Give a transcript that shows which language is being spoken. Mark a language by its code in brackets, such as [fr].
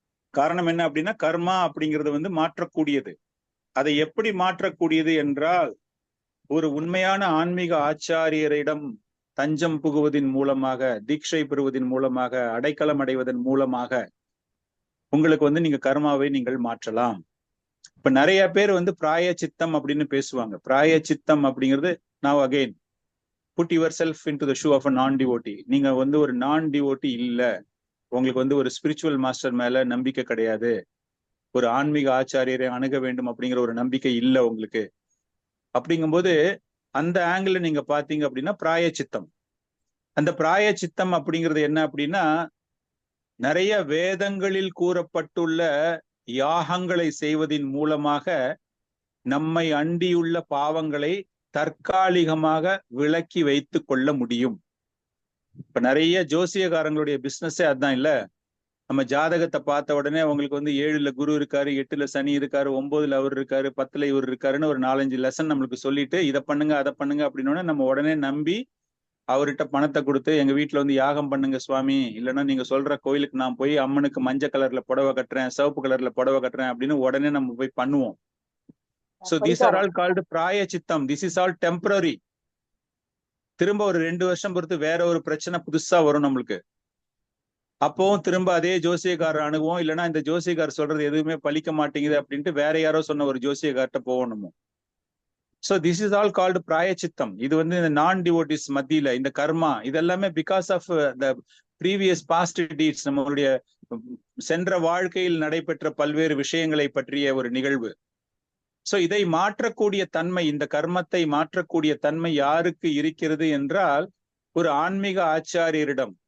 [ta] காரணம் என்ன அப்படின்னா கர்மா அப்படிங்கிறது வந்து மாற்றக்கூடியது. அதை எப்படி மாற்றக்கூடியது என்றால் ஒரு உண்மையான ஆன்மீக ஆச்சாரியரிடம் தஞ்சம் புகுவதின் மூலமாக, தீட்சை பெறுவதன் மூலமாக, அடைக்கலம் அடைவதன் மூலமாக உங்களுக்கு வந்து நீங்க கர்மாவை நீங்கள் மாற்றலாம். இப்ப நிறைய பேர் வந்து பிராய சித்தம் அப்படின்னு பேசுவாங்க. பிராய சித்தம் அப்படிங்கிறது [en] now again put yourself into the shoe of a non-devotee. [ta] நீங்க வந்து ஒரு நான் டிவோட்டி இல்ல, உங்களுக்கு வந்து ஒரு ஸ்பிரிச்சுவல் மாஸ்டர் மேல நம்பிக்கை கிடையாது, ஒரு ஆன்மீக ஆச்சாரியரை அணுக வேண்டும் அப்படிங்கிற ஒரு நம்பிக்கை இல்லை உங்களுக்கு. அப்படிங்கும்போது அந்த ஆங்கிள் நீங்க பாத்தீங்க அப்படின்னா பிராய சித்தம். அந்த பிராய சித்தம் அப்படிங்கிறது என்ன அப்படின்னா நிறைய வேதங்களில் கூறப்பட்டுள்ள யாகங்களை செய்வதின் மூலமாக நம்மை அண்டியுள்ள பாவங்களை தற்காலிகமாக விலக்கி வைத்து கொள்ள முடியும். இப்ப நிறைய ஜோசியக்காரங்களுடைய பிசினஸே அதுதான் இல்ல. நம்ம ஜாதகத்தை பார்த்த உடனே அவங்களுக்கு வந்து 7ல குரு இருக்காரு, 8ல சனி இருக்காரு, 9ல அவர் இருக்காரு, 10ல இவர் இருக்காருன்னு ஒரு 4-5 லெசன் நம்மளுக்கு சொல்லிட்டு இதை பண்ணுங்க அதை பண்ணுங்க அப்படின்னு நம்ம உடனே நம்பி அவர்கிட்ட பணத்தை கொடுத்து எங்க வீட்டுல வந்து யாகம் பண்ணுங்க சுவாமி, இல்லைன்னா நீங்க சொல்ற கோயிலுக்கு நான் போய் அம்மனுக்கு மஞ்சள் கலர்ல புடவை கட்டுறேன், சிவப்பு கலர்ல புடவை கட்டுறேன் அப்படின்னு உடனே நம்ம போய் பண்ணுவோம். [en] So these are all called prayaschittam. This is all temporary. [ta] திரும்ப ஒரு 2 வருஷம் பொறுத்து வேற ஒரு பிரச்சனை புதுசா வரும் நம்மளுக்கு. அப்பவும் திரும்ப அதே ஜோசியக்காரர் அணுகுவோம், இல்லைன்னா இந்த ஜோசியக்காரர் சொல்றது எதுவுமே பலிக்க மாட்டேங்குது அப்படின்ட்டு வேற யாரோ சொன்ன ஒரு ஜோசியக்கார்ட்ட போகணுமோ. [en] So this is all called prayaschittam. [ta] இது வந்து இந்த நான் டிவோட்டிஸ் மத்தியில இந்த கர்மா இதெல்லாமே [en] because of the previous past deeds, [ta] நம்மளுடைய சென்ற வாழ்க்கையில் நடைபெற்ற பல்வேறு விஷயங்களை பற்றிய ஒரு நிகழ்வு. சோ இதை மாற்றக்கூடிய தன்மை, இந்த கர்மத்தை மாற்றக்கூடிய தன்மை யாருக்கு இருக்கிறது என்றால் ஒரு ஆன்மீக ஆச்சாரியரிடம்.